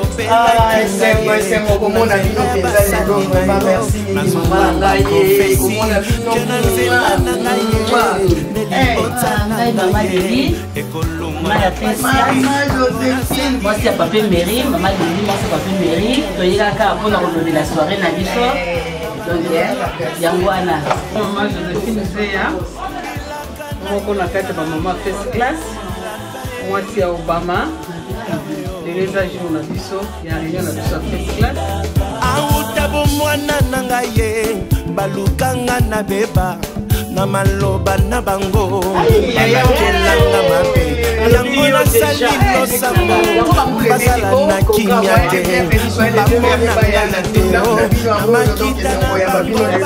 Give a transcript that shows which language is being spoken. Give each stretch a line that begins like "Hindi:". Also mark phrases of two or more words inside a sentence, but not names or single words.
French: Ah, c'est moi, c'est moi, comment on a vu nos paysages, donc, vraiment, merci, maman, là, yeah, comment on a vu nos Hey, Maman Lili, Maman ya Prince. Moi, c'est Papa Mary, Maman Lili, moi, c'est Papa Mary.
Lingala: Toyeka kaka mpona kolobela soirée na biso. Donc, yango wana. Maman Joséphine Zeya, moko na kati ya ba maman
English: first class.
Lingala: Mwasi ya Obama. Lelo eza jour na biso, ya réunion na biso ya
English: first class.
Lingala: Auta bo mwana na ngai ye, balukanga na beba, na maloba na bango, Aïe, aïe, aïe. balakelanga mabe. Yango nasali losambo, bazala na kimia te. Bamona nga na te, oh, makita na bango.